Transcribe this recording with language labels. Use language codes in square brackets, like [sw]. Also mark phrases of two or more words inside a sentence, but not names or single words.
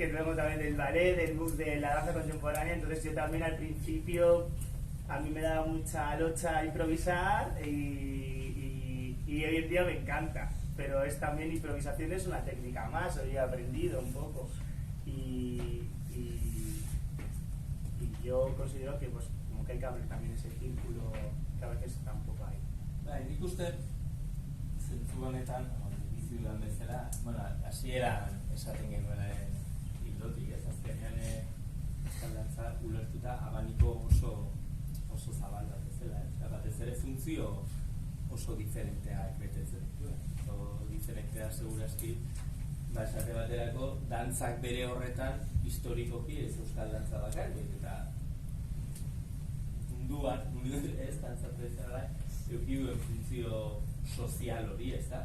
[es] Que luego también del ballet, de la danza contemporánea, entonces yo también al principio a mí me daba mucha locha improvisar y hoy en día me encanta, pero es también improvisación, es una técnica más, hoy he aprendido un poco y yo considero que pues como que hay que abrir también ese círculo que a veces está un poco ahí. [eu] Nik uste zentzu honetan bizi dudan bezala, bueno, hasieran esaten genuenaren hildotik, ez azkenean Euskal Dantza ulertuta abaniko oso zabal bat bezala, eta batez ere funtzio oso diferenteak betetzen ditu, oso diferentea segurazki, esate baterako dantzak bere horretan historikoki ez Euskal Dantza bakarrik, eta munduan ez dantza tradizionala eduki duen funtzio sozial hori, ez da?